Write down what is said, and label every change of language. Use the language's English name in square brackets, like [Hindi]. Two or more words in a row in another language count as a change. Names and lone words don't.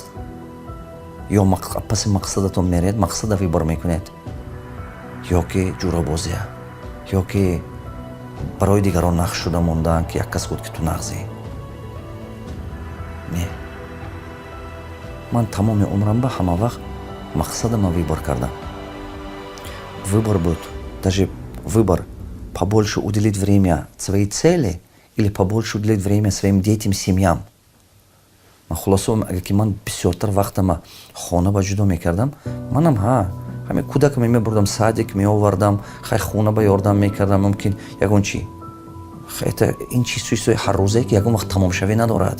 [Tajik] ё паси мақсадатон меред, мақсада выбор мекунед, ё ки ҷурабозия, ё ки барои дигарон нақш шуда мондан ки як кас гуфт ки ту нағзӣ. не, ман тамоми умрам ба ҳама вақт мақсадама выбор кардам. [Russian] Выбор будет, даже выбор побольше уделить время своей цели или побольше уделить время своим детям, семьям. [Tajik] Ман хулосо, агар ки ман бисёртар вақтама хона ба ҷудо мекардам, манам ҳамин кӯдакам мебурдам садик, меовардам, хай хона ба ёрдам мекардам, мумкин ягон чи. ин чизҳои ҳаррӯзае ки ягон вақт тамомшавӣ надорад.